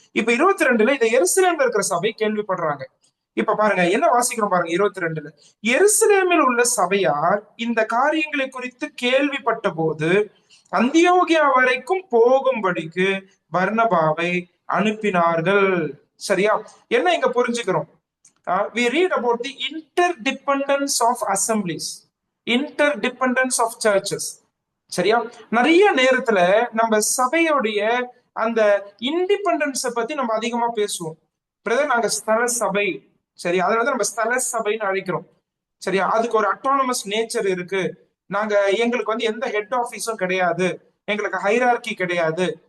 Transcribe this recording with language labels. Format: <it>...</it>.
<ta>இப்ப 22ல இந்த எருசலேம்ல இருக்கிற சபை கேள்விப்படுறாங்க. இப்ப பாருங்க என்ன வாசிக்கிறோம் பாருங்க. 22ல எருசலேமில் உள்ள சபையார் இந்த காரியங்களை குறித்து கேள்விப்பட்ட போது அந்தியோகியா வரைக்கும் போகும்படிக்கு பர்னபாவை அனுப்பினார்கள். சரியா, என்ன இங்க புரிஞ்சுக்கிறோம்?</ta> <en>we read about the interdependence of assemblies, interdependence of churches.</en> <ta>சரியா, நிறைய நேரத்துல நம்ம சபையோடைய அந்த இண்டிபெண்டன்ஸை பத்தி நம்ம அதிகமா பேசுவோம். பிரதர், நாங்க ஸ்தல சபை, சரி, அதனால நம்ம ஸ்தல சபைன்னு அழைக்கிறோம். சரியா, அதுக்கு ஒரு அட்டானமஸ் நேச்சர் இருக்கு. எங்களுக்கு வந்து எந்த ஹெட் ஆபீஸும் கிடையாது, எங்களுக்கு ஹைரார்கி கிடையாது.</ta>